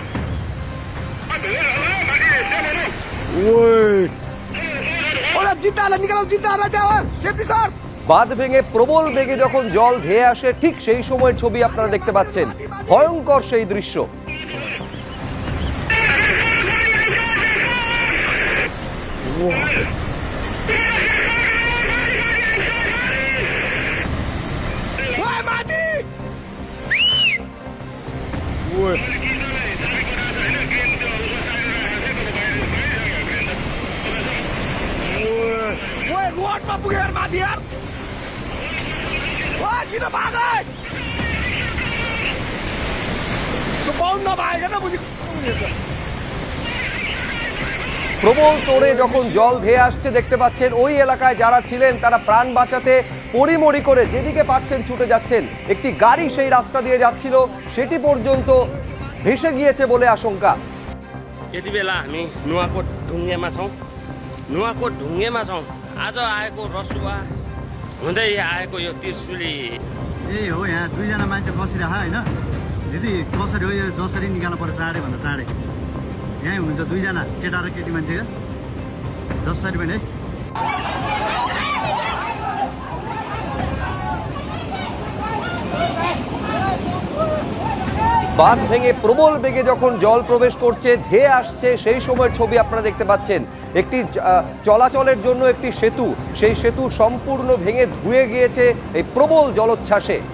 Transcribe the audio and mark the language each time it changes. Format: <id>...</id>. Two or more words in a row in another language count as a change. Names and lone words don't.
<bn>ओइ ओला जिताला निकालो जिताला जाओ सेफ्टी सर। বাঁধ ভেঙে প্রবল বেগে যখন জল ধেয়ে আসে ঠিক সেই সময়ের ছবি আপনারা দেখতে পাচ্ছেন। ভয়ঙ্কর সেই দৃশ্য।</bn> <ne>ओइ ओइ रोडमा पुगेर माथि यार ओइ छिटो भाग है त्यो बाउन्ड नभएको न बुझी</ne> <bn>প্রবল তোড়ে যখন জল ধেয়ে আসছে দেখতে পাচ্ছেন ওই এলাকায় যারা ছিলেন তারা প্রাণ বাঁচাতে পরিমরি করে যেদিকে পারছেন ছুটে যাচ্ছেন। একটি গাড়ি সেই রাস্তা দিয়ে যাচ্ছিল, সেটি পর্যন্ত ভেসে গিয়েছে বলে আশঙ্কা।</bn> <ne>यति बेला हामी नुवाकोट ढुङ्गेमा छौँ। नुवाकोट ढुङ्गेमा छौँ। आज आएको रसुवा हुँदै आएको यो त्रिशुली यही हो। यहाँ दुईजना मान्छे बसिरह होइन दिदी, कसरी हो यो, जसरी निकाल्नु पर्छ चाँडै भन्दा चाँडै। यहीँ हुनुहुन्छ दुईजना केटा र केटी मान्छे, जसरी पनि है।</ne> <bn>বাঁধ ভেঙে প্রবল বেগে যখন জল প্রবেশ করছে, ধেয়ে আসছে, সেই সময়ের ছবি আপনারা দেখতে পাচ্ছেন। একটি চলাচলের জন্য একটি সেতু, সেই সেতু সম্পূর্ণ ভেঙে ধুয়ে গিয়েছে এই প্রবল জলোচ্ছ্বাসে।</bn>